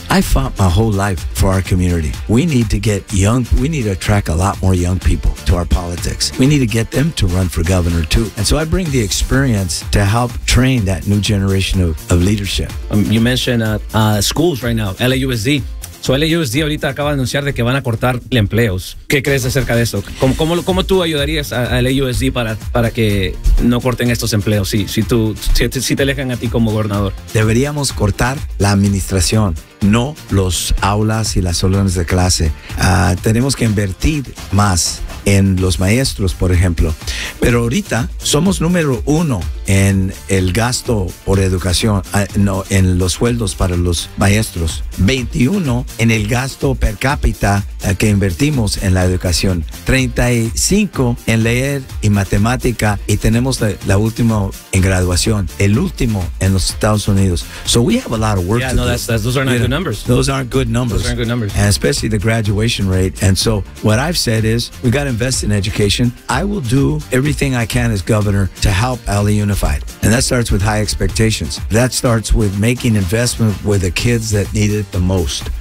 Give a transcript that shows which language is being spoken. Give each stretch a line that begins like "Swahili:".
English: I fought my whole life for our community. We need to attract a lot more young people to our politics. We need to get them to run for governor too. And so I bring the experience to help train that new generation of leadership. You mentioned schools right now, LAUSD.
Spanish: So LAUSD ahorita acaba de anunciar de que van a cortar empleos. ¿Qué crees acerca de eso? ¿Cómo tú ayudarías a LAUSD para que no corten estos empleos si te alejan a ti como gobernador? Deberíamos cortar la administración, no los aulas y las salones de clase. Tenemos que invertir más en los maestros, por ejemplo. Pero ahorita somos número uno en el gasto por educación, no, en los sueldos para los maestros. 21 en el gasto per cápita que invertimos en la educación. 35 en leer y matemática, y tenemos la última en graduación. El último en los Estados Unidos.
English: So we have a lot of work to do. Those aren't good numbers. Those aren't good numbers. And especially the graduation rate. And so what I've said is we got to invest in education. I will do everything I can as governor to help LA Unified. And that starts with high expectations. That starts with making investment with the kids that need it the most.